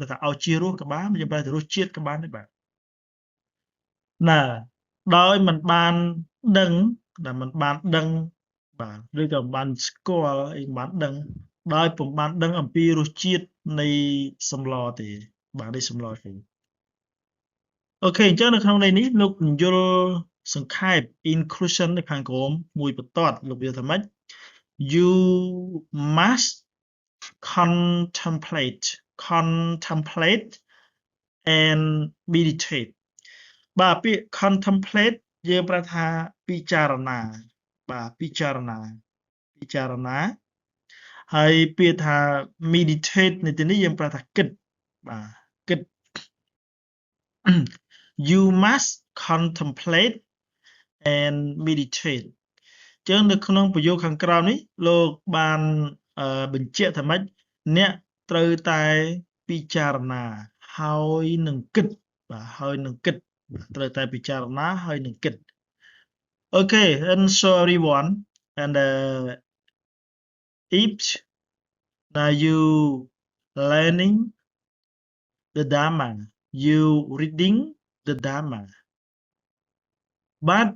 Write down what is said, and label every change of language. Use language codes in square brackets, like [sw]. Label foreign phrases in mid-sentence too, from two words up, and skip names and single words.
[km] ថាឲ្យជារសក៏បានយើងប្រែថារសជាតិក៏បានដែរបាទណាដោយមិនបានដឹងដែលមិនបានដឹងបាទឬក៏មិនបានស្គាល់អីមិនបានដឹងដោយពុំបានដឹងអំពីរសជាតិនៃសម្លទេបាទនៃសម្លទេអូខេអញ្ចឹងនៅក្នុងន័យនេះលោកពន្យល់សង្ខេប inclusion នៅខាងក្រោមមួយបន្ទាត់លោកវាថាម៉េច [en] you must contemplate and meditate [km] បាទពាក្យ contemplate យើងប្រែថាពិចារណាបាទពិចារណាហើយពាក្យថា meditate នៅទីនេះយើងប្រែថាគិតបាទគិត [en] you must contemplate and meditate [km] ចឹងនៅក្នុងប្រយោគខាងក្រោមនេះលោកបានបញ្ជាក់ថាម៉េចអ្នកត្រូវតែពិចារណាហើយនឹងគិតបាទហើយនឹងគិតត្រូវតែពិចារណាហើយនឹងគិត [en] Okay and so everyone and if now you learning the Dharma you reading the Dharma but